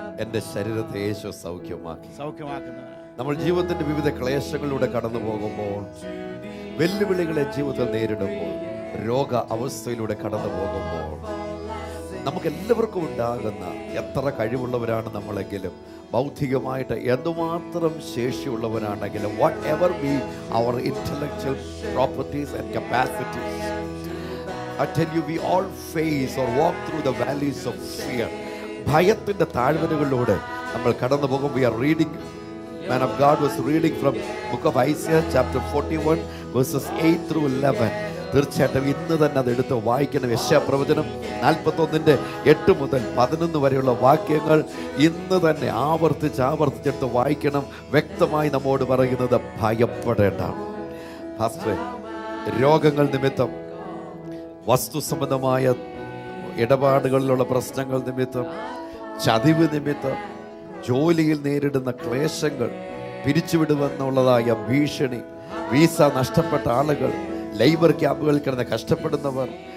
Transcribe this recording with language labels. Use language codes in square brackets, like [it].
[ml] എന്റെ ശരീരത്തെ യേശു സൗഖ്യമാക്കുന്നവനാണ്. നമ്മൾ ജീവിതത്തിന്റെ വിവിധ ക്ലേശങ്ങളിലൂടെ കടന്നു പോകുമ്പോൾ, വെല്ലുവിളികളെ ജീവിതത്തിൽ നേരിടുമ്പോൾ, രോഗ അവസ്ഥയിലൂടെ കടന്നു പോകുമ്പോൾ, നമുക്ക് എല്ലാവർക്കും ഉണ്ടാകുന്ന എത്ര കഴിവുള്ളവരാണ് നമ്മളെങ്കിലും, ബൗദ്ധികമായിട്ട് എന്തുമാത്രം ശേഷിയുള്ളവരാണെങ്കിലും, [en] Whatever be our intellectual properties and capacities, I tell you, we all face or walk through the valleys of fear. [ml] ഭയത്തിന്റെ താഴ്വരകളിലൂടെ നമ്മൾ കടന്നു പോകും. [en] We are reading, man of God was reading from book of Isaiah chapter 41 verses 8 through 11. [ml] തീർച്ചയായിട്ടും ഇന്ന് തന്നെ അത് എടുത്ത് വായിക്കണം. യെശയ്യാപ്രവചനം 41:8 മുതൽ 11 വരെയുള്ള വാക്യങ്ങൾ ഇന്ന് തന്നെ ആവർത്തിച്ചെടുത്ത് വായിക്കണം. വ്യക്തമായി നമ്മോട് പറയുന്നത് ഭയപ്പെടേണ്ട. ഫാസ്റ്റർ, രോഗങ്ങൾ നിമിത്തം, വസ്തു സംബന്ധമായ ഇടപാടുകളിലുള്ള പ്രശ്നങ്ങൾ നിമിത്തം, ചതിവ് നിമിത്തം, ജോലിയിൽ നേരിടുന്ന ക്ലേശങ്ങൾ, പിരിച്ചുവിടുമെന്നുള്ളതായ ഭീഷണി, വീസ നഷ്ടപ്പെട്ട ആളുകൾ, ലേബർ ക്യാമ്പുകളിൽ കിടന്ന് കഷ്ടപ്പെടുന്നവർ,